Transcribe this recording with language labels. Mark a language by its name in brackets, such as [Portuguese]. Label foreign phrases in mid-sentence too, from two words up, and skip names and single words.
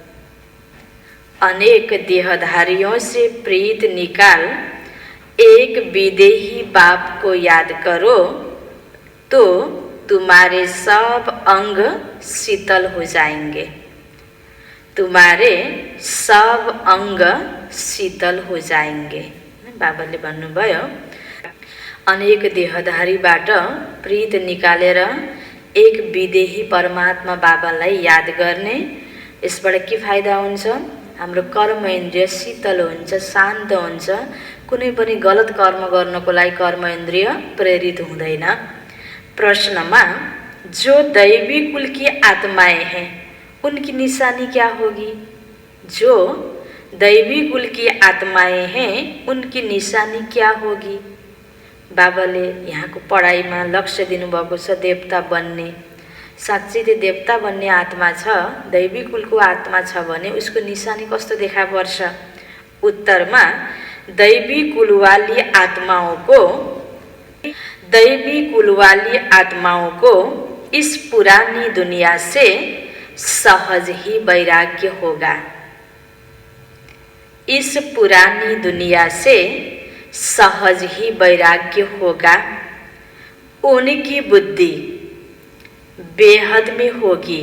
[Hindi] अनेक देहधारियों से प्रीत निकाल एक विदेही बाप को याद करो तो तुम्हारे सब अंग शीतल हो जाएंगे। तुम्हारे सब अंग शीतल हो जाएंगे। [Nepali] बाबाले भन्नुभयो अनेक देहधारीबाट प्रीत निकालेर एक विदेही परमात्मा बाबालाई याद गर्ने। यसबाट के फाइदा हुन्छ? हाम्रो कर्म इन्द्रिय शीतल हुन्छ, शान्त हुन्छ। कुनै पनि गलत कर्म गर्नको लागि कर्म इन्द्रिय प्रेरित हुँदैन। [Hindi] प्रश्नमा जो दैवी कुल की आत्माएं हैं उनकी निशानी क्या होगी? जो दैवी कुल की आत्माएं हैं उनकी निशानी क्या होगी? [Nepali] बाबाले यहाँको पढाइमा लक्ष्य दिनुभएको छ देवता बन्ने। साँच्चै त्यो देवता बन्ने आत्मा छ, दैवी कुलको आत्मा छ भने उसको निशानी कस्तो देखा पर्छ? [Hindi] उत्तरमा दैवी कुलवाली आत्माओं को इस पुरानी दुनिया से सहज ही वैराग्य होगा। इस पुरानी दुनिया से सहज ही वैराग्य होगा। उनकी बुद्धि बेहद में होगी।